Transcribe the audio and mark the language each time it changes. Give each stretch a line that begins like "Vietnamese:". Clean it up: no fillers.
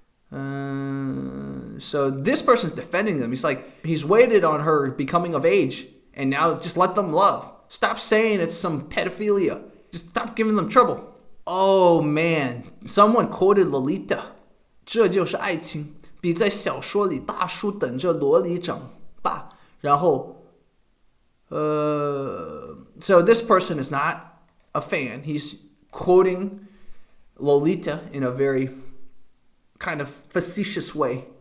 English: So this person's defending them. He's like, he's waited on her becoming of age, and now just let them love. Stop saying it's some pedophilia. Just stop giving them trouble. Oh man, someone quoted Lolita.
Chinese: 这就是爱情，比在小说里大叔等着萝莉长大。
English: 然后so this person is not a fan. He's quoting Lolita in a very kind of facetious way.